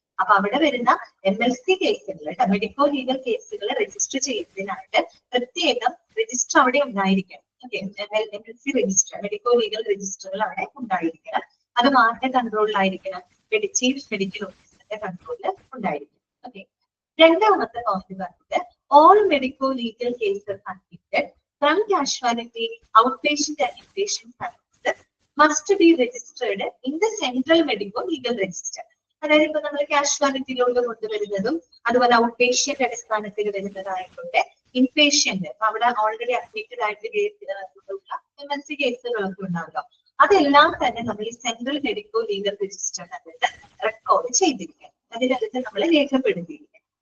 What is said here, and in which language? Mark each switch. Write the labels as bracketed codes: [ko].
[ml] അപ്പൊ അവിടെ വരുന്ന MLC കേസുകൾ, മെഡിക്കോ ലീഗൽ കേസുകൾ രജിസ്റ്റർ ചെയ്യുന്നതിനായിട്ട് പ്രത്യേകം രജിസ്റ്റർ അവിടെ ഉണ്ടായിരിക്കണം. Okay, MLC register, medico legal രജിസ്റ്ററുകൾ അവിടെ ഉണ്ടായിരിക്കണം. അത് ആരുടെ കൺട്രോളിലായിരിക്കണം? ചീഫ് മെഡിക്കൽ ഓഫീസറിന്റെ കൺട്രോളിൽ ഉണ്ടായിരിക്കും. ഓക്കെ, രണ്ടാമത്തെ പോയിന്റ് പറഞ്ഞത് [en] all medico legal cases admitted from casualty, outpatient and inpatient services must be registered in the central medico legal register. [ml] അതായത് ഇപ്പൊ നമ്മൾ കാഷ്വാലിറ്റിയിലോട്ട് കൊണ്ടുവരുന്നതും അതുപോലെ ഔട്ട്പേഷ്യന്റ് അടിസ്ഥാനത്തിൽ വരുന്നതായിട്ടുണ്ട്, ഇൻപേഷ്യന്റ് അവിടെ ഓൾറെഡി അഡ്മിറ്റഡ് ആയിട്ട് MLC കേസുകളൊക്കെ ഉണ്ടാകും. അതെല്ലാം തന്നെ നമ്മൾ ഈ സെൻട്രൽ മെഡിക്കോ ലീഗൽ രജിസ്റ്ററിനകത്ത് റെക്കോർഡ് ചെയ്തിരിക്കണം, അതിനകത്ത് നമ്മൾ രേഖപ്പെടുത്തിയിരിക്കണം.